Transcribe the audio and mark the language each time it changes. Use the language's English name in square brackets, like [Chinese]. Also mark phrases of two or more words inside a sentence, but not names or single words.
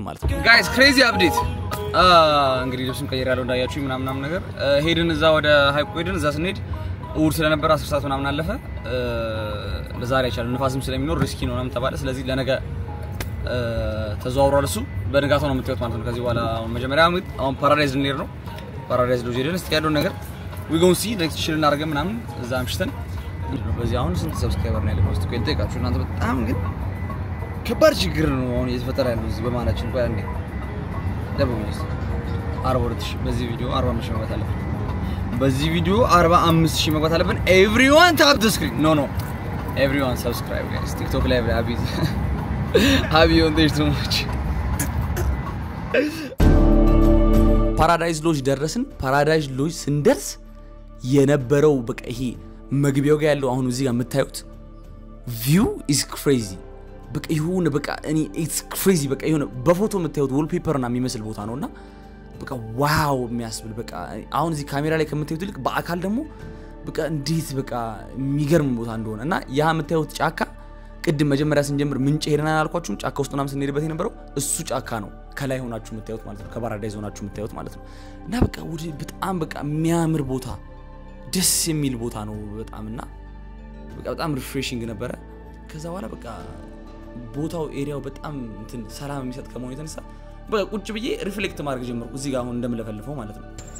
[Amharic] ማለት ነው [English] guys crazy update [Amharic] እንግዲህ ልብስም ቀየር ያለው እንዳያችሁ ምናምን ነገር ሄድን እዛ ወደ ሐይቁ ሄድን እዛ ስንሄድ እሑድ ስለነበር 10 ሰዓት ምናምን አለፈ ለዛሬ አይቻልም ንፋስም ስለሚኖር ሪስኪ ነው ምናምን ተባለ ስለዚህ ለነገ ተዘዋውሯል እሱ በንጋታው ነው የምትወጣው ማለት ነው ከዚህ በኋላ መጀመሪያ አሁን ፓራዳይዝ ልንሄድ ነው ፓራዳይዝ ሎጅ ሄደን እስቲ ያለው ነገር [English] we going to see next [Amharic] ሽል እናደርገን ምናምን እዛ አምሽተን በዚህ አሁን ስንት ሰብስክራይበር ነው ያለው እስቲ ቆይ ልጠይቃችሁ እናንተ በጣም ግን ከባድ ችግር ነው አሁን እየተፈጠረ ያለው እዚህ በማናችን ቆይ አንዴ ደብሩኝስ 42000 በዚህ ቪዲዮ 45000 መግባት አለብን በዚህ ቪዲዮ 45000 መግባት አለብን [English] everyone tap the screen no everyone subscribe guys [Amharic] TikTok ላይ አቢዝ አቢዮን [English] there's too much [Amharic] ፓራዳይዝ ሎጅ ደረስን ፓራዳይዝ ሎጅ ስንደርስ የነበረው በቃ ይሄ መግቢያው ጋር ያለው አሁን እዚህ ጋር የምታዩት [English] view is crazy [Amharic] በቃ ይሁን በቃ እኔ [English] it's crazy [Amharic] በቃ ይሁን በፎቶ የምታዩት wallpaper እና የሚመስል ቦታ ነውና በቃ ዋው የሚያስብል በቃ አሁን እዚህ ካሜራ ላይ ከምታዩት ልክ በአካል ደግሞ በቃ እንዴት በቃ የሚገርም ቦታ እንደሆነ እና ያ የምታዩት ጫካ ቅድም መጀመሪያ ስንጀምር ምንጭ ሄደናል አልኳችሁ ጫካ ውስጥ ምናምን ስንሄድበት የነበረው እሱ ጫካ ነው ከላይ ሆናችሁ የምታዩት ማለት ነው ከፓራዳይዝ ሆናችሁ የምታዩት ማለት ነው እና በቃ በጣም በቃ የሚያምር ቦታ ደስ የሚል ቦታ ነው በጣምና በቃ በጣም ሪፍሬሺንግ ነበረ ከዛ በኋላ በቃ ቦታው ኤሪያው በጣም እንትን ሰላም የሚሰጥ ከመሆኑ የተነሳ በቃ ቁጭ ብዬ ሪፍሌክት ማድረግ ጀመርኩ እዚህ ጋር አሁን እንደምለፈልፈው ማለት ነው